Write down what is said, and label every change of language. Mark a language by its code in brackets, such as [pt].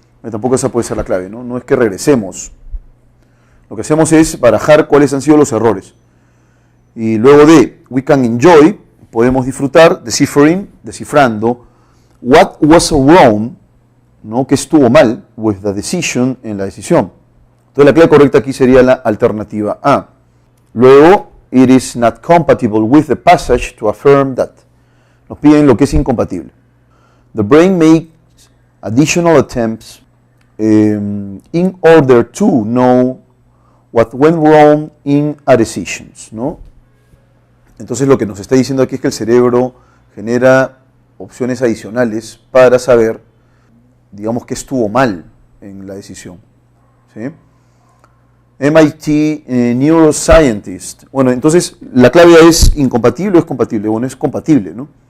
[es] Tampoco esa puede ser la clave, ¿no? No es que regresemos. Lo que hacemos es barajar cuáles han sido los errores. Y luego de, [en] we can enjoy, [es] podemos disfrutar, deciphering, descifrando, [en] what was wrong, [es] ¿no? Que estuvo mal, [en] with the decision, [es] en la decisión. Entonces la clave correcta aquí sería la alternativa A. [en] Luego, it is not compatible with the passage to affirm that. [es] Nos piden lo que es incompatible. [en] The brain makes additional attempts in order to know what went wrong in a decision, ¿no? [es] Entonces lo que nos está diciendo aquí es que el cerebro genera opciones adicionales para saber, digamos, qué estuvo mal en la decisión, ¿sí? MIT neuroscientist. Bueno, entonces la clave es incompatible o es compatible. Bueno, es compatible, ¿no?